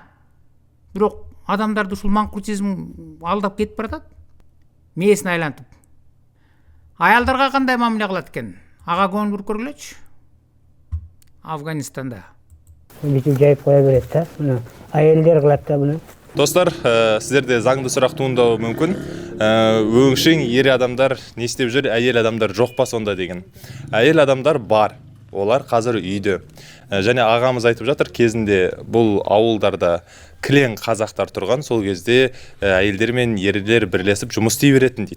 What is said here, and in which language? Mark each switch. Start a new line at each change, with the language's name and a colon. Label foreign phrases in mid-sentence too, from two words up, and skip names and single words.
Kyrgyz: Бирок адамдарды ушул маңкуртизм алдап кетип баратат. Мээсин айлантып. Аялдарга кандай мамиле кылат экен? Ага көңүл буруп көргүлөчү. Афганистанда. Бүтүп жайып коя берет да. Мына аялдар кылат да буну.
Kazakh: Достар, сіздерде заңды сұрақ туындауы мүмкін. Өңшең ер адамдар не істеп жүр, әйел адамдар жоқ па сонда деген. Әйел адамдар бар. Олар қазір үйде. Және ағамыз айтып жатыр, кезінде бұл ауылдарда кілең қазақтар тұрған, сол кезде әйелдер мен ерлер бірлесіп жұмыс істей беретін дейді.